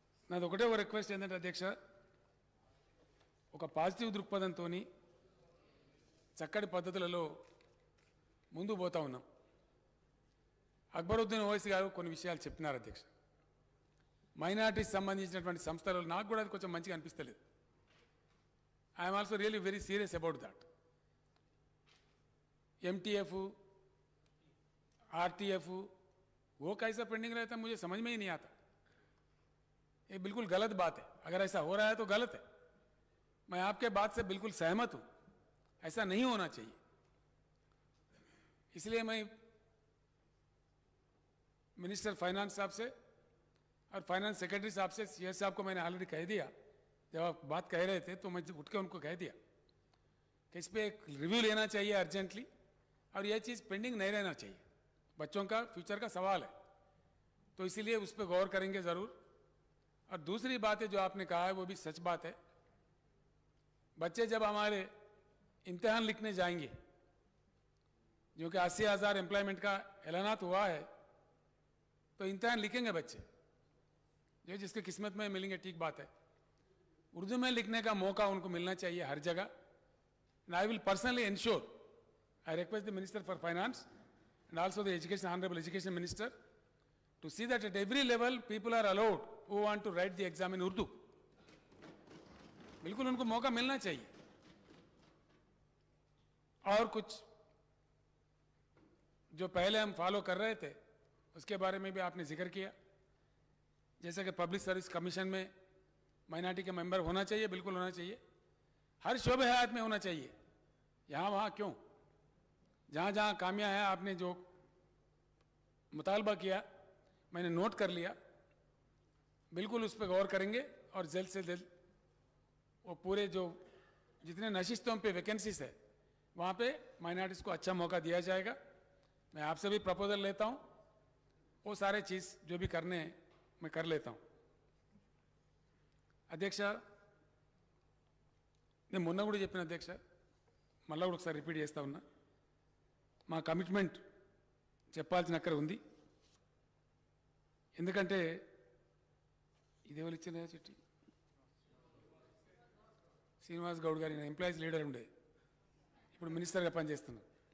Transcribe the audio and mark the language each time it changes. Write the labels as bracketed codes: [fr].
[te] నాది ఒకటే ఒక రిక్వెస్ట్ ఏంటంటే అధ్యక్ష, ఒక పాజిటివ్ దృక్పథంతో చక్కటి పద్ధతులలో ముందుకు పోతా ఉన్నాం. అక్బరుద్దీన్ ఓవైసీ గారు కొన్ని విషయాలు చెప్పినారు అధ్యక్ష. మైనార్టీస్ సంబంధించినటువంటి సంస్థలలో నాకు కూడా అది కొంచెం మంచిగా అనిపిస్తలేదు. [en] I'm also really very serious about that. [hi] MTF, RTF वो कैसा पेंडिंग रहता है मुझे समझ में ही नहीं आता. ये बिल्कुल गलत बात है. अगर ऐसा हो रहा है तो गलत है. मैं आपके बात से बिल्कुल सहमत हूं, ऐसा नहीं होना चाहिए. इसलिए मैं मिनिस्टर फाइनेंस साहब से और फाइनेंस सेक्रेटरी साहब से, CS साहब को मैंने ऑलरेडी कह दिया. जब आप बात कह रहे थे तो मैं उठ के उनको कह दिया कि इस पर एक रिव्यू लेना चाहिए अर्जेंटली, और यह चीज़ पेंडिंग नहीं रहना चाहिए. बच्चों का फ्यूचर का सवाल है, तो इसीलिए उस पर गौर करेंगे ज़रूर. और दूसरी बात है जो आपने कहा है वो भी सच बात है. बच्चे जब हमारे इम्तिहान लिखने जाएंगे, जो कि 80,000 एम्प्लॉयमेंट का ऐलानात हुआ है, तो इम्तिहान लिखेंगे बच्चे, जो जिसके किस्मत में मिलेंगे, ठीक बात है. उर्दू में लिखने का मौका उनको मिलना चाहिए हर जगह. [en] And I will personally ensure, I request the Minister for Finance and also the Honorable Education Minister to see that at every level people are allowed who want to write the exam in Urdu. [hi] बिल्कुल उनको मौका मिलना चाहिए. और कुछ जो पहले हम फॉलो कर रहे थे उसके बारे में भी आपने जिक्र किया, जैसे कि पब्लिक सर्विस कमीशन में माइनॉरिटी के मेंबर होना चाहिए, बिल्कुल होना चाहिए. हर शोबे हयात में होना चाहिए. यहाँ वहाँ क्यों, जहाँ जहाँ कामियाँ हैं, आपने जो मुतालबा किया मैंने नोट कर लिया. बिल्कुल उस पर गौर करेंगे और जल्द से जल्द वो पूरे जो जितने नशिस्तों पे वैकेंसीज है वहाँ पे माइनॉरिटीज़ को अच्छा मौका दिया जाएगा. मैं आपसे भी प्रपोजल लेता हूँ, वो सारे चीज़ जो भी करने हैं मैं कर लेता हूँ. [te] అధ్యక్ష, నేను మొన్న కూడా చెప్పిన అధ్యక్ష, మళ్ళీ కూడా ఒకసారి రిపీట్ చేస్తా ఉన్నా, మా కమిట్మెంట్ చెప్పాల్సిన అక్కడ ఉంది. ఎందుకంటే ఇదేవాళ్ళు ఇచ్చిన చిట్టి శ్రీనివాస్ గౌడ్ గారి ఎంప్లాయీస్ లీడర్ ఉండే, ఇప్పుడు మినిస్టర్గా పనిచేస్తున్నాం.